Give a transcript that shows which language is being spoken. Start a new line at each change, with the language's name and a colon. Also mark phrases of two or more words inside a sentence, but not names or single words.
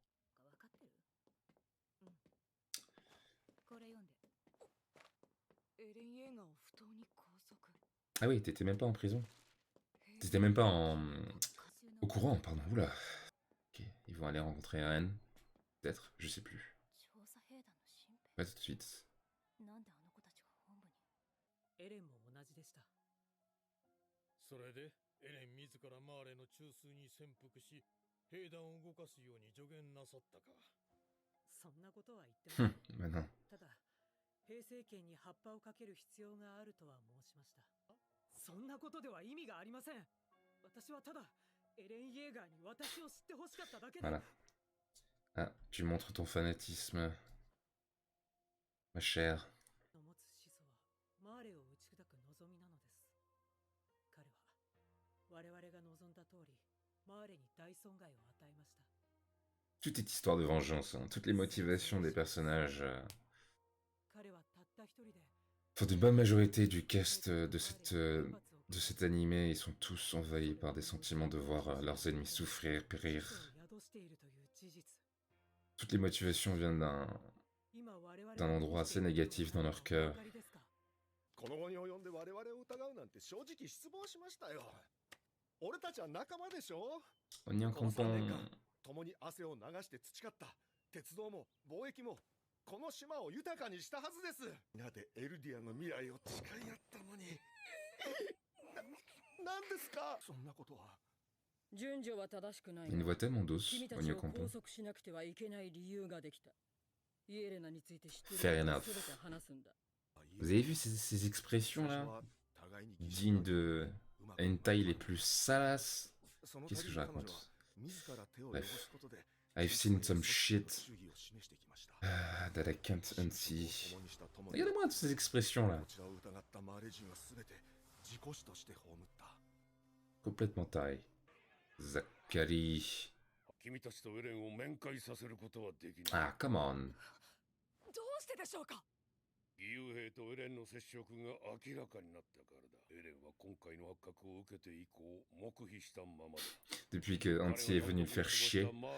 French: Ah oui, t'étais même pas en prison. T'étais même pas au courant, pardon. Oula. Ok, ils vont aller rencontrer Eren. Peut-être, je sais plus. Pas tout de suite.
Japanese: それでエレン自らマーレの中枢に潜伏し兵団を動かすように助言なさったか。そんなことは言ってません。
French: Maintenant.
Japanese: ただ、平成権に葉っぱをかける必要があるとは申しました。そんなことでは意味がありません。私はただエレン・イェーガーに私を知ってほしかっただけで。
French: Voilà. Ah, tu montres ton fanatisme, ma chère.
Japanese: の持つ始祖はマーレを打ち砕く望みなのです。彼は我々が望んだ通りマーレに大損害を与えました。
French: Tout est histoire de vengeance, hein. Toutes les motivations des personnages.
Japanese: 彼はたった一人で
French: Enfin, d'une bonne majorité du cast de cet animé, ils sont tous envahis par des sentiments de voir leurs ennemis souffrir, périr. Toutes les motivations viennent d'un endroit assez négatif dans leur cœur.
Japanese: この後に及んで我々を疑うなんて正直失望しましたよ。俺たちは仲間でしょ。この
French: On y en
Japanese: 3年
French: comprend.
Japanese: 間共に汗を流して培った鉄道も貿易もこの島を豊かにしたはずです。みんなでエルディアの未来を誓い合ったのに何ですか。そんなことは。
French: Une voix tellement douce, on y comprend.
English: Fair enough.
French: Vous avez vu ces expressions là, dignes de hentai les plus salaces. Qu'est-ce que je raconte? Bref.
English: I've seen some shit that I can't unsee.
French: Regardez-moi toutes ces expressions là. Complètement taré.
English: Zachary. Ah, come on.
Japanese: どうしてでしょうか。義勇兵とエレンの接触が明らかになったからだ。エレンは今回の発覚を受けて以降黙秘したままだ。
French: Depuis que Anti est venu le faire chier.